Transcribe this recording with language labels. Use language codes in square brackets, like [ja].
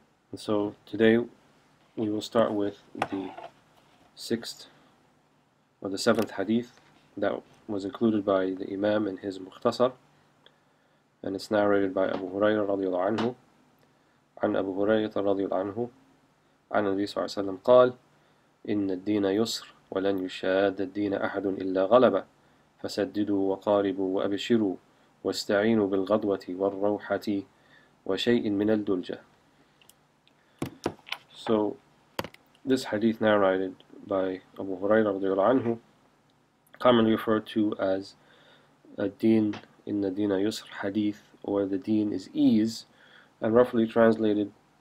[en] And so today we will start with the 6th or the 7th Hadith that was included by the Imam in his Mukhtasar, and it's narrated by Abu Hurairah radiyallahu anhu. [ar] عن أبو هريرة رضي الله عنه عن النبي صلى الله عليه وسلم قال: إن الدين يسر ولن يشاد الدين أحد إلا غلبه فسددوا وقاربوا وأبشروا واستعينوا بالغدوة والروحة وشيء من الدلجة. [en] So this hadith narrated by Abu Hurairah [ar] رضي الله عنه, [en] commonly referred to as [ar] الدين إن الدين يسر [en] hadith, or the deen is ease, and roughly translated,